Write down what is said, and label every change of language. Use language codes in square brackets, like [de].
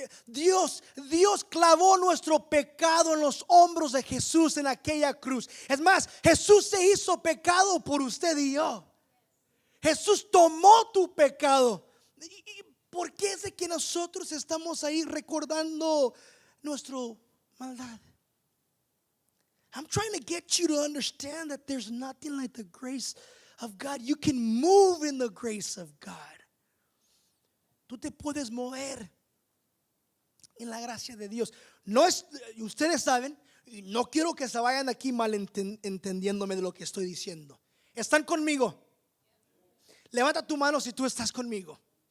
[es] Dios clavó nuestro pecado en los hombros de Jesús en aquella cruz. Es más, Jesús se hizo pecado por usted y yo. Jesús tomó tu pecado. ¿Y por qué es de que nosotros estamos ahí recordando nuestra maldad? [en] I'm trying to get you to understand that there's nothing like the grace of God. You can move in the grace of God. [es] Tú te puedes mover en la gracia de Dios. No es, ustedes saben, y no quiero que se vayan aquí mal entendiéndome de lo que estoy diciendo. ¿Están conmigo? Levanta tu mano si tú estás conmigo.